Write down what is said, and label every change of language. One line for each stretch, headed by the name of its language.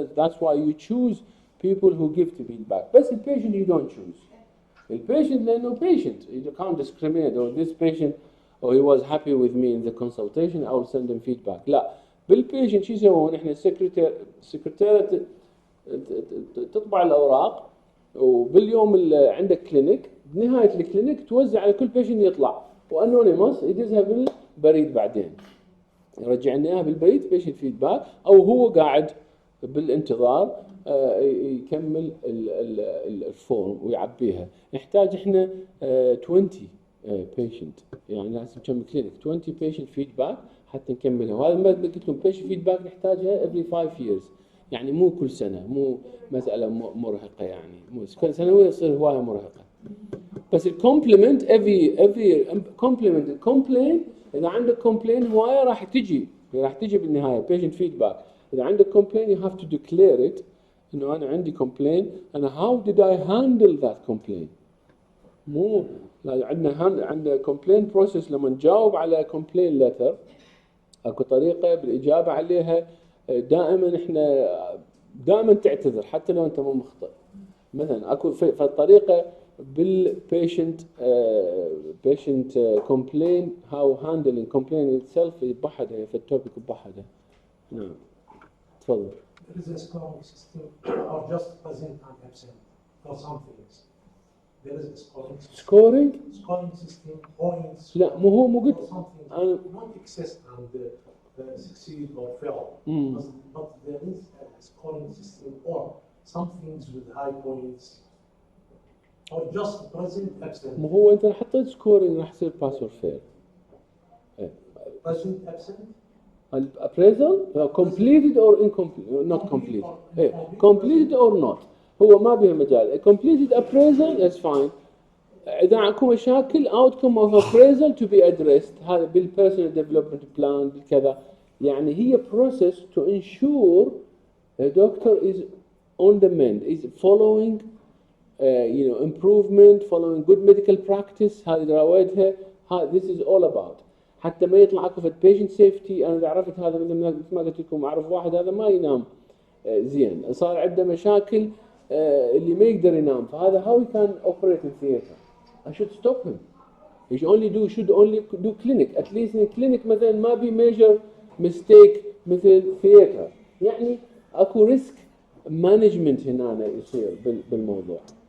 English: That's why you choose people who give the feedback. But the patient you don't choose. The patient, there's no patient. You can't discriminate. Or this patient, he was happy with me in the consultation. I will send them feedback.
Arabic: لا. بالpatient شو يسوون؟ إحنا السكرتيرة تطبع الأوراق. وباليوم اللي عندك كلينيك بنهايه الكلينيك توزع على كل بيشنت يطلع وانونيموس يدزها بالبريد بعدين يرجع لنا اياها بالبريد بيشنت فيدباك او هو قاعد بالانتظار يكمل الفورم ويعبيها. نحتاج احنا 20 بيشنت يعني لازم كم كلينيك 20 بيشنت فيدباك حتى نكملها. وهذا ما قلت لكم بيشنت فيدباك نحتاجها
English: every 5 years
Arabic: يعني مو كل سنه مو مساله مرهقه يعني مو كل سنه يصير هوايه مرهقه. بس الكومبلمنت every كومبلمنت الكومبلين اذا عندك كومبلين هوايه راح تجي بالنهايه بيشنت فيدباك. اذا عندك كومبلين
English: you have to declare it
Arabic: انه انا عندي كومبلين انا
English: how did I handle that complaint.
Arabic: مو عندنا كومبلين بروسيس لما نجاوب على كومبلين لتر اكو طريقه بالاجابه عليها دائما احنا دائما تعتذر حتى لو انت مو مخطئ. مثلا اكو في الطريقه بالبيشنت
English: patient complain how handling complaint itself
Arabic: بحدها في التوبيك بحدها. نعم تفضل.
English: There is a scoring system or just present and absent for some things. There is a scoring system points.
Arabic: لا مو قلت
English: something not exist and succeed or fail. But there is a scoring system or some things with high points or just present absent.
Arabic: مو هو انت حطيت سكورينج راح يصير
English: pass or fail. Present absent. Appraisal completed or incomplete not complete. Completed or not
Arabic: هو ما بيه مجال.
English: Completed appraisal is fine.
Arabic: إذا عندكم مشاكل
English: outcome of appraisal to be addressed هذا بالpersonal development plan
Arabic: بالكذا يعني هي
English: process to ensure the doctor is on the mend is following improvement following good medical practice.
Arabic: هذه روادها
English: this is all about
Arabic: حتى ما يطلع اكو في patient safety. انا اذا عرفت هذا مثل ما قلت لكم اعرف واحد هذا ما ينام زين صار عنده مشاكل اللي ما يقدر ينام فهذا
English: how he can operate in theatre. I should stop him. He should only do clinic. At least in clinic
Arabic: مثلا ما بي
English: major mistake مثل theatre
Arabic: يعني اكو
English: risk management
Arabic: هنا يصير بالموضوع.